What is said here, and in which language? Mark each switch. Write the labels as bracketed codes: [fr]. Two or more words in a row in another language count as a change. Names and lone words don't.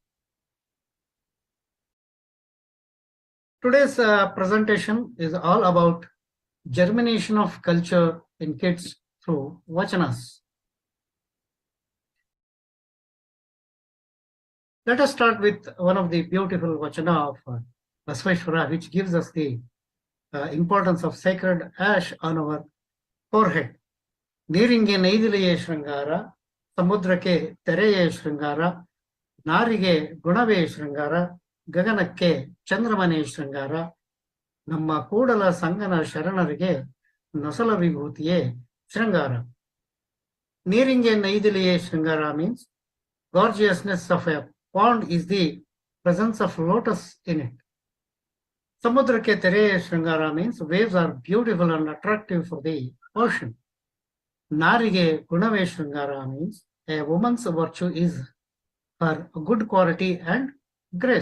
[en] Today's presentation is all about germination of culture in kids through vachanas. Let us start with one of the beautiful vachana of Basaveshwara, which gives us the importance of sacred ash on our forehead. [kn] ನೀರಿಂಗೆ ನೈದಿಲೆಯೇ ಶೃಂಗಾರ, ಸಮುದ್ರಕ್ಕೆ ತೆರೆಯೇ ಶೃಂಗಾರ, ನಾರಿಗೆ ಗುಣವೇ ಶೃಂಗಾರ, ಗಗನಕ್ಕೆ ಚಂದ್ರಮನೆ ಶೃಂಗಾರ, ನಮ್ಮ ಕೂಡಲ ಸಂಗನ ಶರಣರಿಗೆ ನೊಸಲ ವಿಭೂತಿಯೇ ಶೃಂಗಾರ. ನೀರಿಂಗೆ ನೈದಿಲೆಯೇ ಶೃಂಗಾರ [en] means gorgeousness of a pond is the presence of lotus in it. [kn] ಸಮುದ್ರಕೆ ತೆರೆ ಶೃಂಗಾರ [en] means waves are beautiful and attractive for the ocean. [kn] ನಾರಿಗೆ ಗುಣವೇ ಶೃಂಗಾರ [en] means a woman's virtue is her good quality and grace.